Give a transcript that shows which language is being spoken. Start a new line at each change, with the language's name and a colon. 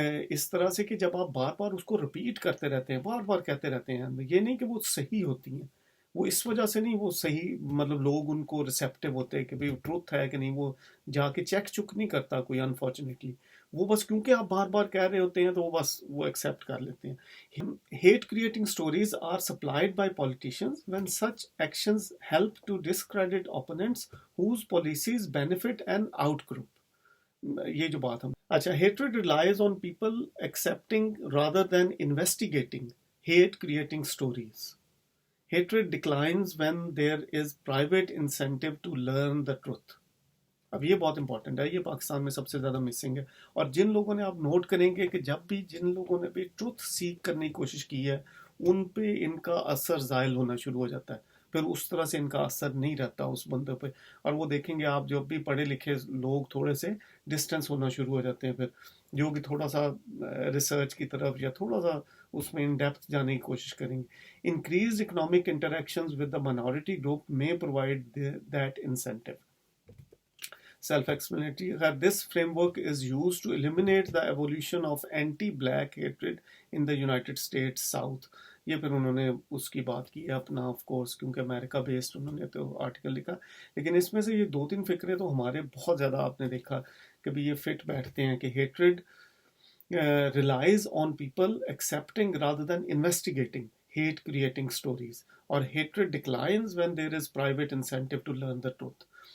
Urdu: اس طرح سے کہ جب آپ بار بار اس کو رپیٹ کرتے رہتے ہیں، بار بار کہتے رہتے ہیں، یہ نہیں کہ وہ صحیح ہوتی ہیں، وہ اس وجہ سے نہیں وہ صحیح مطلب لوگ ان کو ریسیپٹیو ہوتے ہیں کہ بھئی ٹروتھ ہے کہ نہیں، وہ جا کے چیک چک نہیں کرتا کوئی انفارچونیٹلی، وہ بس کیونکہ آپ بار بار کہہ رہے ہوتے ہیں تو وہ بس وہ ایکسیپٹ کر لیتے ہیں.
English: Hate creating stories are supplied by politicians when such actions help to discredit opponents whose policies benefit an out group.
Urdu: یہ جو بات ہم اچھا
English: hatred relies on people accepting rather than investigating hate creating stories. Hatred declines when there is private incentive to learn the truth.
Urdu: اب یہ بہت important ہے، یہ پاکستان میں سب سے زیادہ مسنگ ہے، اور جن لوگوں نے آپ نوٹ کریں گے کہ جب بھی جن لوگوں نے بھی ٹروتھ سیکھ کرنے کی کوشش کی ہے ان پہ ان کا اثر زائل ہونا شروع ہو جاتا ہے، پھر اس طرح سے ان کا اثر نہیں رہتا اس بندے پہ. اور وہ دیکھیں گے آپ جب بھی پڑھے لکھے لوگ تھوڑے سے ڈسٹینس ہونا شروع ہو جاتے ہیں، پھر جو کہ تھوڑا سا ریسرچ کی طرف یا تھوڑا سا اس میں ان ڈیپتھ جانے کی کوشش کریں گے.
English: Increased economic interactions with the minority group may provide that incentive. Self-explanatory. This framework is used to eliminate the evolution of anti-black hatred in the United States South.
Urdu: یہ پھر انہوں نے اس کی بات کی ہے اپنا آف کورس کیونکہ امریکہ بیسڈ انہوں نے تو آرٹیکل لکھا، لیکن اس میں سے یہ دو تین فکرے تو ہمارے بہت زیادہ آپ نے دیکھا کہ بھی یہ فٹ بیٹھتے ہیں کہ
English: hatred relies on people accepting rather than investigating hate creating stories,
Urdu: اور
English: hatred declines when there is private incentive to learn the truth.